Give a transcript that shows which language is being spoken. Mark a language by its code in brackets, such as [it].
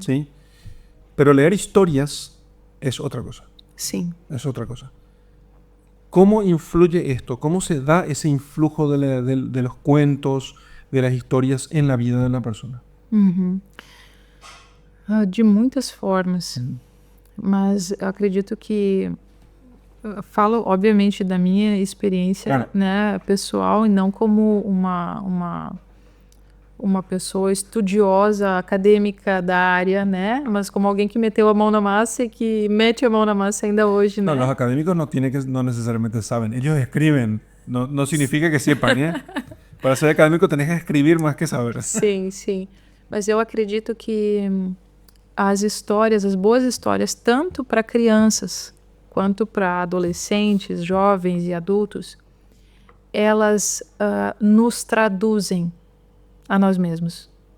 [es] ¿sí? Pero leer historias es otra cosa. [pt] Sim. [es] Es otra cosa. ¿Cómo influye esto? ¿Cómo se da ese influjo de los cuentos, de las historias en la vida de la persona? [pt] De muitas formas. Mas eu acredito que eu falo, obviamente, da minha experiência, Claro. né, pessoal, e não como uma pessoa estudiosa, acadêmica da área, né? Mas como alguém que meteu a mão na massa e que mete a mão na massa ainda hoje, né? [es] No, los académicos no necesariamente saben. Ellos escriben. No significa que sepan, ¿eh? Para ser académico tenés que escribir más que saber. [pt] Sim, sim. Mas eu acredito que as histórias, as boas histórias, tanto para crianças quanto para adolescentes, jovens e adultos, elas nos traduzem a nós mesmos.